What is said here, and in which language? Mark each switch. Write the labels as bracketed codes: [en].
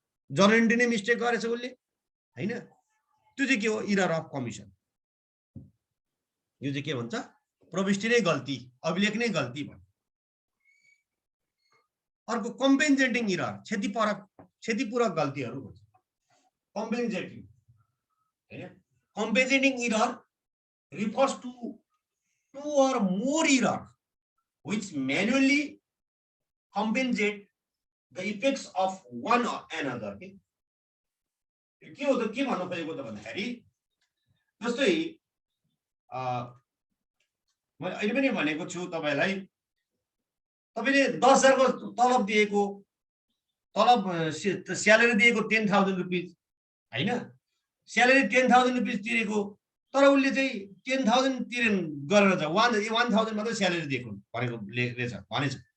[ne] Journal नै mistake गरेछ उसले, हैन। त्यो चाहिँ के हो? Error of commission. यो चाहिँ के भन्छ? प्रविष्टि नै गल्ती, अभिलेख नै गल्ती भन्छ। अर्को कम्पेन्सेटिङ इरर, क्षतिपूरक गल्तीहरू भन्छ। कम्पेन्सेटिङ हैन, [en] Compensating error refers to two or more error which manually compensate the effects of one or another. [ne] के हो त? के भन्नु खोजेको त भन्दाखेरि जस्तै मैले अहिले पनि भनेको छु तपाईलाई, तपाईले 10,000 को तलब दिएको, तलब स्यालेरी दिएको 10,000 रुपैयाँ, हैन, स्यालेरी 10,000 रुपैयाँ तिरेको, तर उसले चाहिँ 10,000 तिरेन गरेर छ, 1,000 मात्रै स्यालेरी दिएको भनेको भनेछ।